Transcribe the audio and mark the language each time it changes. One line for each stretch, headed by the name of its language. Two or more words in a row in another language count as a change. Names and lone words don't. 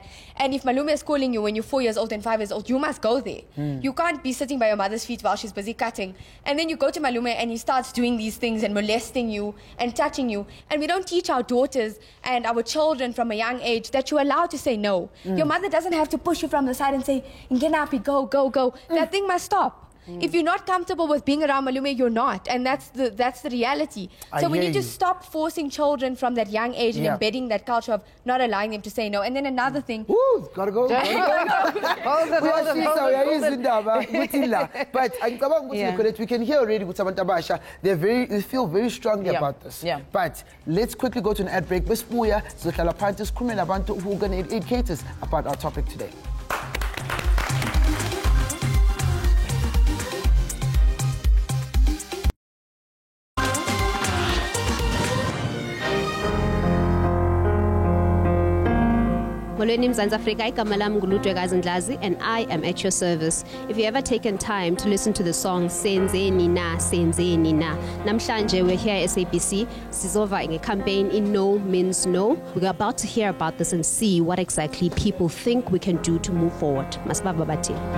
English: And if Malume is calling you when you're 4 years old and 5 years old, you must go there. You can't be sitting by your mother's feet while she's busy cutting. And then you go to Malume and he starts doing these things and molesting you and touching you. And we don't teach our daughters and our children from a young age that you're allowed to say no. Your mother doesn't have to push you from the side and say, Ngenapi, go, go, go. That thing must stop. If you're not comfortable with being around Malume, you're not. And that's the reality. So we need to stop forcing children from that young age and embedding that culture of not allowing them to say no. And then another thing. Ooh, gotta go. But we can hear already with Samantha Basha, they feel very strongly about this. But let's quickly go to an ad break. Who are going to educate us about our topic today.
Zulu: Molweni Mzansi Afrika, igama lami nguLudwekazi Ndlazi,
English: and I am at your service. If you ever taken time to listen to the song Senzeni Na, Senzeni Na, namhlanje we're here at SABC, sizova in a campaign in No Means No. We're about to hear about this and see what exactly people think we can do to move forward. Masibaba Bati.